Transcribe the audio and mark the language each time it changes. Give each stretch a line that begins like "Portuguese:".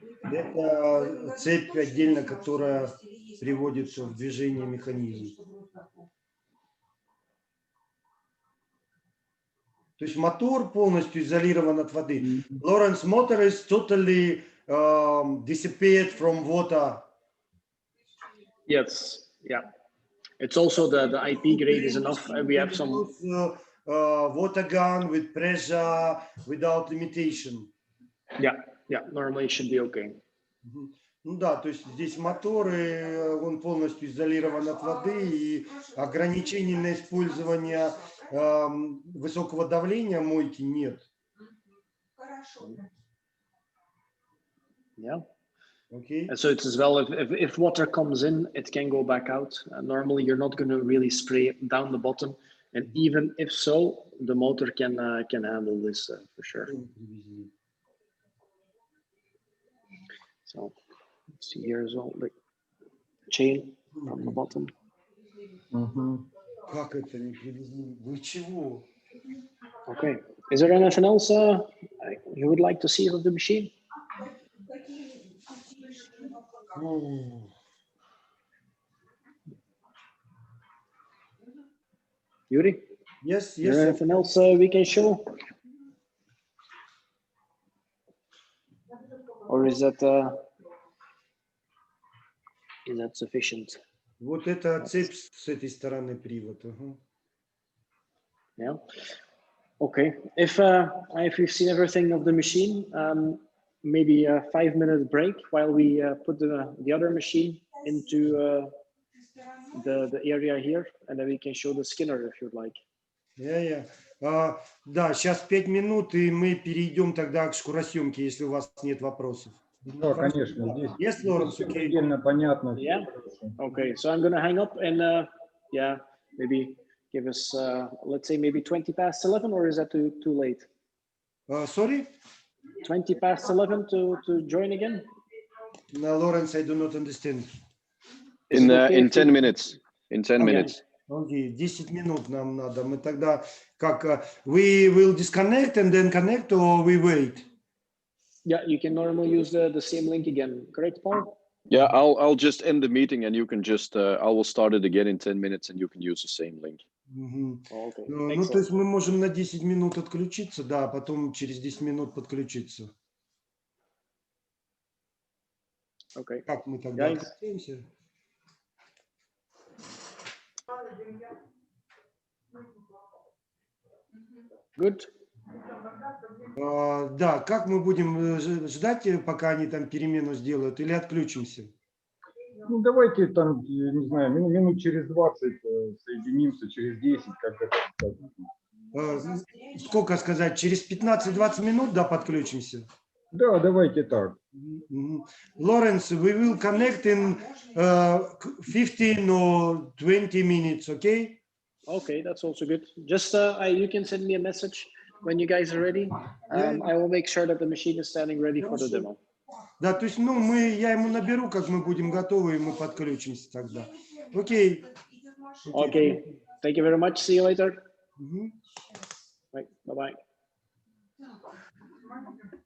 Russian: Это цепь отдельно, которая приводит в движение механизм. То есть мотор полностью изолирован от воды.
English: Lawrence, motor is totally disappeared from water. Yes, yeah. It's also the IP grade is enough. We have some water gun with pressure without limitation. Yeah, normally it should be okay.
Russian: Ну да, то есть здесь моторы, он полностью изолирован от воды, и ограничений на использование высокого давления мойки нет.
English: Yeah. Okay. And so it's as well, if water comes in, it can go back out. Normally, you're not going to really spray down the bottom, and even if so, the motor can handle this for sure. So let's see here as well, the chain from the bottom.
Russian: Как это не привезли? Вы чего?
English: Okay. Is there anything else you would like to see of the machine? Yuri? Yes, Is there anything else we can show? Or is that sufficient?
Russian: Вот эта цепь с этой стороны привод.
English: Yeah. Okay. If you've seen everything of the machine, maybe a 5-minute break while we put the other machine into the area here, and then we can show the skinner if you'd like.
Russian: Да, сейчас 5 минут, и мы перейдем тогда к шкуросъемке, если у вас нет вопросов. Да, конечно, здесь
English: Yes, Lawrence,
Russian: предельно понятно.
English: Yeah. Okay, so I'm gonna hang up and yeah, maybe give us let's say maybe 20 past 11, or is that too late? Sorry? 20 past 11 to join again? No, Lawrence, I do not understand. In 10 minutes. In 10 minutes.
Russian: Окей, 10 минут нам надо. Мы тогда как
English: we will disconnect and then connect, or we wait? Yeah, you can normally use the same link again, correct, Paul? Yeah, I'll just end the meeting and you can just I will start it again in 10 minutes and you can use the same link. Okay.
Russian: Ну, то есть мы можем на 10 минут отключиться, да, а потом через 10 минут подключиться.
English: Okay.
Russian: Как мы тогда отключимся?
English: Good.
Russian: Да, как мы будем ждать, пока они там перемену сделают, или отключимся? Ну, давайте там, не знаю, минут через 20 соединимся, через 10, как-то. Сколько сказать, через 15-20 минут, да, подключимся? Да, давайте так.
English: Lawrence, we will connect in 15 or 20 minutes, okay? Okay, that's also good. Just you can send me a message when you guys are ready. I will make sure that the machine is standing ready for the demo.
Russian: Да, то есть, ну, я ему наберу, как мы будем готовы, и мы подключимся тогда. Окей.
English: Okay. Thank you very much. See you later. Right. Bye-bye.